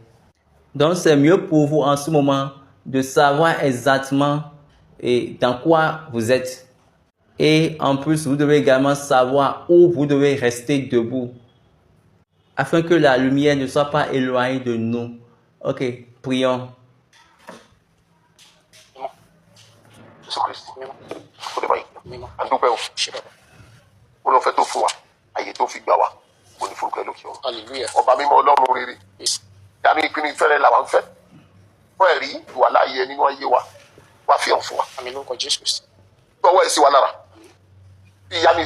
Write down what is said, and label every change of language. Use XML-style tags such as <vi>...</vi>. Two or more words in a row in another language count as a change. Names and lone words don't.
<fr>Donc c'est mieux pour vous en ce moment de savoir exactement dans quoi vous êtes. Et en plus, vous devez également savoir où vous devez rester debout, afin que la lumière ne soit pas éloignée de nous. Ok, prions.</fr> <yo>Jésù Kristi kò lè báyìí à ń dúpẹ́ o ó lọ fẹ́ tó fún wa àyè tó fi gbà wá kò ní forúkọ ẹ lókè o ọba mímọ́ Ọlọ́run rere dání ìpinnu ìfẹ́ rẹ làwọn ń fẹ́ fún ẹ̀rí ìwà láàyè nínú ayé wa wá fi hàn fún wa gbọ́wọ́ ẹ̀ sí wa lára bí ìyá mi</yo>